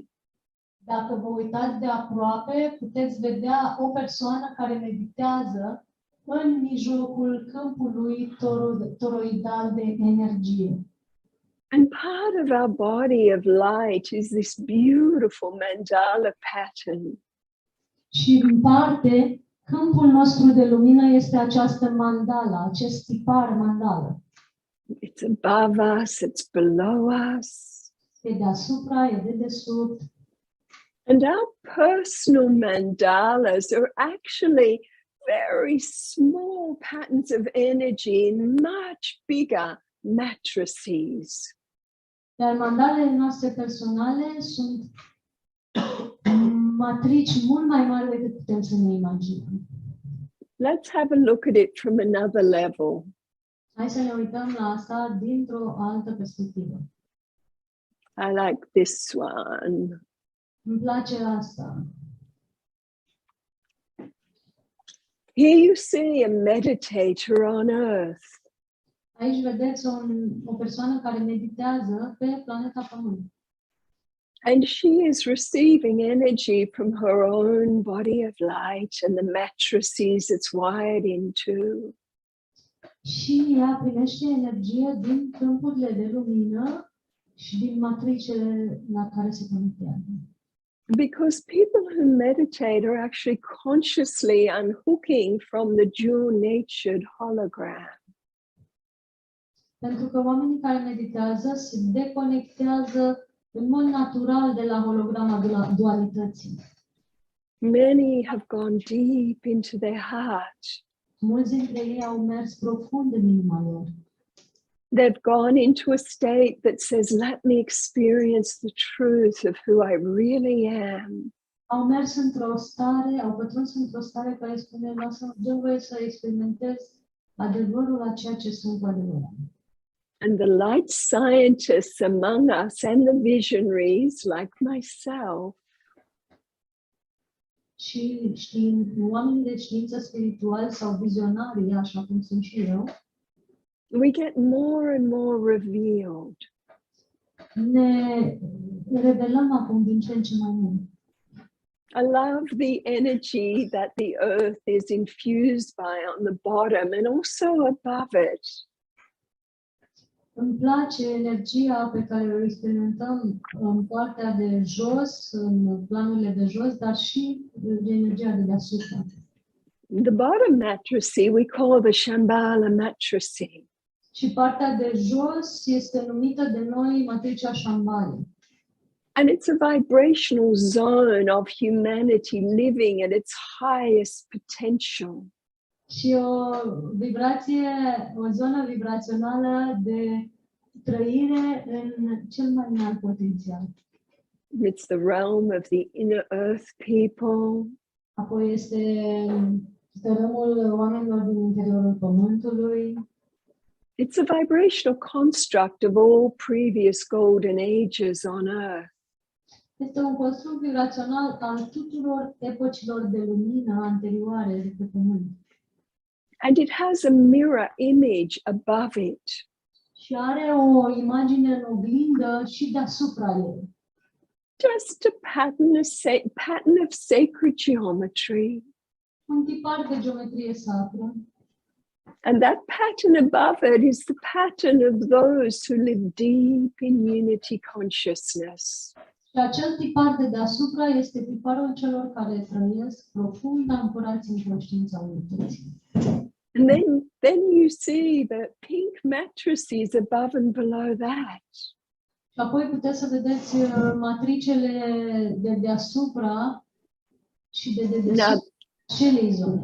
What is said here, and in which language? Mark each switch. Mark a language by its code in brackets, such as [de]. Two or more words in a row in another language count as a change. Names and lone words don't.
[ro] Dacă vă uitați de aproape, puteți vedea o persoană care meditează în mijlocul câmpului toroidal de energie. [en] And part of our body of light is this beautiful mandala pattern. [ro] Și în parte, câmpul nostru de lumină este această mandala, acest tipar mandala. [en] It's above us, it's below us. [ro] E deasupra, e de desubt. [en] And our personal mandalas are actually very small patterns of energy in much bigger matrices. [ro] Iar mandalele noastre personale sunt matrici mult mai mari decât putem să ne imaginăm. [en] Let's have a look at it from another level. [ro] Hai să ne uităm la asta dintr-o altă perspectivă. [en] I like this one. [ro] Îmi place asta. [en] Here you see a meditator on Earth. [ro] Aici vedeți o persoană care meditează pe planeta Pământ. [en] And she is receiving energy from her own body of light and the matrices it's wired into. [ro] Și ea primește energie din câmpurile de lumină și din matricele la care se conectează. [en] Because people who meditate are actually consciously unhooking from the dual-natured hologram. [ro] Pentru că oamenii care meditează se deconectează în mod natural de la holograma dualității. [en] Many have gone deep into their heart. [ro] Mulți dintre ei au mers profund în inima lor. [en] They've gone into a state that says, let me experience the truth of who I really am. [ro] Au mers într-o stare, au pătruns într-o stare care spune, dă-mi voie să experimentez adevărul a ceea ce sunt cu adevărat. [en] And the light scientists among us and the visionaries like myself [ro] Și oamenii de știință spirituali sau vizionari, așa cum sunt și eu, [en] we get more and more revealed. [ro] ne revelăm acum din ce în ce mai mult. [en] I love the energy that the earth is infused by on the bottom and also above it. [ro] Îmi place energia pe care o experimentăm în partea de jos, în planurile de jos, dar și de energia de deasupra. [en] The bottom matrice we call the Shambhala matrice. [ro] Și partea de jos este numită de noi matricea Shambhala. [en] And it's a vibrational zone of humanity living at its highest potential. [ro] Și o zonă vibrațională de trăire în cel mai înalt potențial. [en] It's the realm of the inner earth people. [ro] Apoi este tărâmul oamenilor din interiorul pământului. [en] It's a vibrational construct of all previous golden ages on earth. [ro] Este un construct vibrațional al tuturor epocilor de lumină anterioare de pe pământ. [en] And it has a mirror image above it. [ro] Și are o imagine în oglindă și deasupra ei. [en] Just a pattern of sacred geometry. [ro] Un tipar de geometrie sacră. [en] And that pattern above it is the pattern of those who live deep in unity consciousness. [ro] Și acel tipar de deasupra este tiparul celor care trăiesc profund ancorați în conștiința unității. [en] And then you see the pink matrices above and below that. [ro] Și apoi puteți să vedeți matricele de deasupra și de dedesubt acelei zone.